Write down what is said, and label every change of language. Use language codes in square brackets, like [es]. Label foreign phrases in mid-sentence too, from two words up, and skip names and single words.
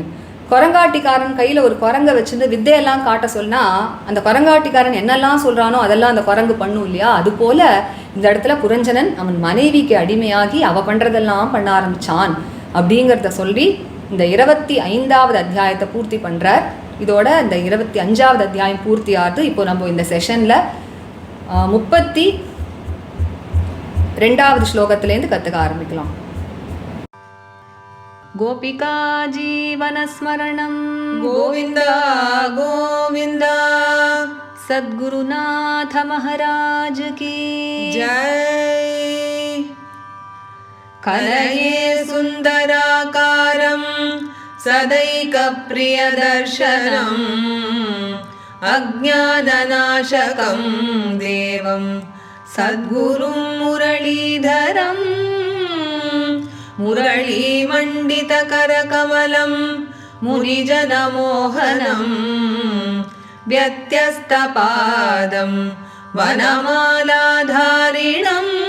[ta] குரங்காட்டிக்காரன் கையில் ஒரு குரங்கை வச்சுட்டு வித்தையெல்லாம் காட்ட சொன்னால் அந்த குரங்காட்டிக்காரன் என்னெல்லாம் சொல்கிறானோ அதெல்லாம் அந்த குரங்கு பண்ணும் இல்லையா, அதுபோல் இந்த இடத்துல புரஞ்சனன் அவன் மனைவிக்கு அடிமையாகி அவள் பண்ணுறதெல்லாம் பண்ண ஆரம்பித்தான் அப்படிங்கிறத சொல்லி இந்த 25வது அத்தியாயத்தை பூர்த்தி பண்ணுறார். இதோட இந்த 25வது அத்தியாயம் பூர்த்தி ஆகுது. இப்போ நம்ம இந்த செஷனில் 32வது ஸ்லோகத்திலேருந்து கற்றுக்க ஆரம்பிக்கலாம். [sa] गोपिका जीवनस्मरणं गोविन्द गोविन्द [hi] सद्गुरुनाथ महाराज की जय। [sa] कलये सुन्दराकारं सदैकप्रियदर्शनम् अज्ञाननाशकं देवं सद्गुरुं मुरलीधरम् मुरलीमण्डितकरकमलं मुनिजनमोहनं व्यत्यस्तपादं वनमालाधारिणं